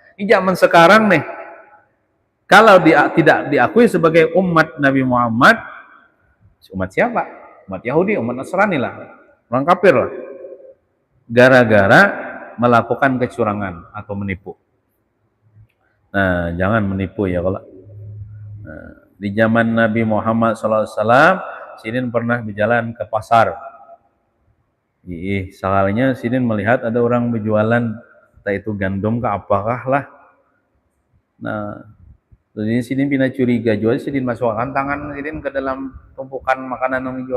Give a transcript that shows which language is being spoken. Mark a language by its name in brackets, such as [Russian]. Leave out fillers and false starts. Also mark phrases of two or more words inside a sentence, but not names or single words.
[Indonesian] Di zaman sekarang nih, kalau tidak diakui sebagai umat Nabi Muhammad, umat siapa? Umat Yahudi, umat Nasrani lah, orang kafir lah. Gara-gara melakukan kecurangan atau menipu. Nah, jangan menipu ya kalau. Nah, di zaman Nabi Muhammad SAW, Sidin pernah berjalan ke pasar. Soalnya Sidin melihat ada orang berjualan, entah itu gandum ke apakah lah. Nah, jadi Sidin pindah curiga jual, Sidin masukkan tangan Sidin ke dalam tumpukan makanan yang dijual.